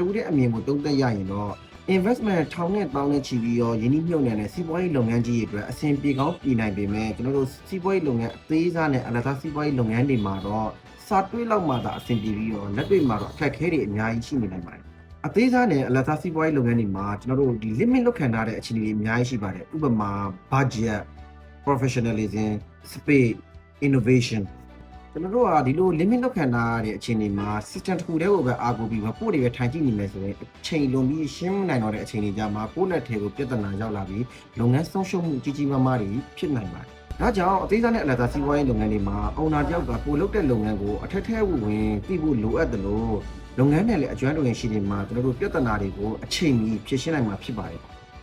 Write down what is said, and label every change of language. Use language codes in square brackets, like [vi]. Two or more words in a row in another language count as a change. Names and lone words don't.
[my] တဲ့အမြင်ကိုသုံးသပ်ရရင်တော့ investment ထောင်နဲ့တောင်းနဲ့ချီပြီးရောယင်းနှိမ့်မြုပ်နေတဲ့စီးပွားရေးလုပ်ငန်းကြီးတွေအတွက်အဆင်ပြေကောင်းပြည်နိုင်ပေမဲ့ကျွန်တော်တို့စီးပွားရေးလုပ်ငန်းအသေးစားနဲ့အလတ်စားစီးပွားရေးလုပ်င န်းတွေမှာတော့စာတွေးလောက်မှသာအဆင်ပြေပြီးတော့လက်တွေ့မှာတော့အခက်အခဲတွေအများကြီးရှိနေနိုင်ပါတယ်အသေးစားနဲ့အလတ်စားစီးပွားရေးလုပ်ငန်းတွေမှာ ကျွန်တော်တို့ဒီ limit လောက်ခံထားတဲ့အခြေအနေတွေအများကြီးရှိပါတယ်ဥပမာ [en] budget professionalism speed innovation [my] ကျွန်တော်တို့ကဒီလို limit လောက်ခံ ထားရတဲ့အခြေအနေမှာ system တစ်ခုတည်းကိုပဲအားကိုးပြီးပို့တွေပဲထိုင်ကြည့်နေမယ်ဆိုရင်အချိန်လွန်ပြီးရှင်းနိုင်တော့တဲ့အခြေအနေကြမှာကိုယ့်နဲ့ထဲကိုပြဿနာရောက်လာပြီးလုပ်ငန်းဆုံးရှုံးမှုကြီးကြီးမားမားတွေဖြစ်နိုင်ပါတယ်။ဒါကြောင့်အသေးစားနဲ့အလတ်စားစီးပွားရေးလုပ်ငန်းတွေမှာ owner တယောက်ကကိုလုပ်တဲ့လုပ်ငန်းကိုအထက်ထဲဝင်သိဖို့လိုအပ်တယ်လို့လုပ်ငန်းနဲ့လည်းအကျွမ်းတဝင်ရှိနေမှာကျွန်တော်တို့ပြဿနာတွေကိုအချိန်မီဖြေရှင်းနိုင်မှာဖြစ်ပါတယ်။